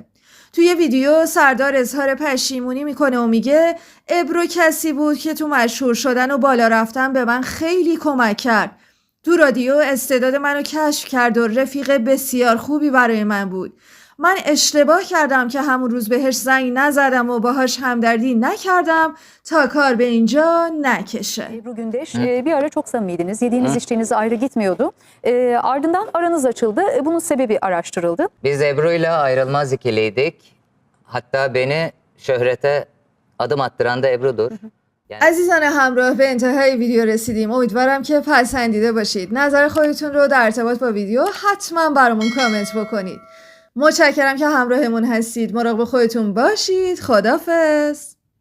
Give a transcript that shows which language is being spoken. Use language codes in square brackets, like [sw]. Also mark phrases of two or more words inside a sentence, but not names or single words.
[fa] توی ویدیو سردار اظهار پشیمونی میکنه و میگه ابرو کسی بود که تو مشهور شدن و بالا رفتن به من خیلی کمک کرد. تو رادیو استعداد منو کشف کرد و رفیق بسیار خوبی برای من بود. من اشتباه کردم که همون روز بهش زنگ نزدم و باهاش همدردی نکردم تا کار به اینجا نکشه. [tr] Ebru Gündeş bir ara çok samimiydiniz. Yediğiniz içtiğiniz ayrı gitmiyordu. Ardından aranız açıldı. Bunun sebebi araştırıldı. Biz Ebru'yla ayrılmaz ikiliydik. Hatta beni şöhrete adım attıran da Ebru'dur. [fa] عزیزان همراه به انتهای ویدیو رسیدیم. امیدوارم که پسندیده باشید. نظر خودتون رو در ارتباط با ویدیو حتما برامون کامنت بکنید. متشکرم که همراهمون هستید. مراقب خودتون باشید. خداحافظ.